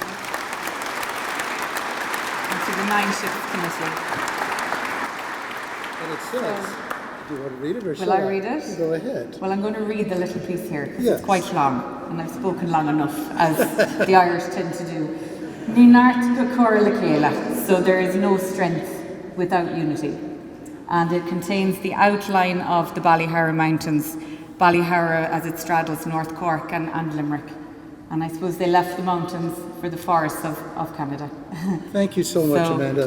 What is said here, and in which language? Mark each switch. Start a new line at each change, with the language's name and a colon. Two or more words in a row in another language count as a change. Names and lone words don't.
English: And to the 9 Ships Committee. And it says, do you want to read it or Will I read it? Go ahead. Well, I'm going to read the little piece here, because Yes. it's quite long, and I've spoken long enough, as the Irish tend to do.
Irish: Ní náirt go córa le chéile,
English: so there is no strength without unity. And it contains the outline of the Ballyhoura Mountains, Ballyhoura as it straddles North Cork and Limerick. And I suppose they left the mountains for the forests of Canada. Thank you so much, Amanda.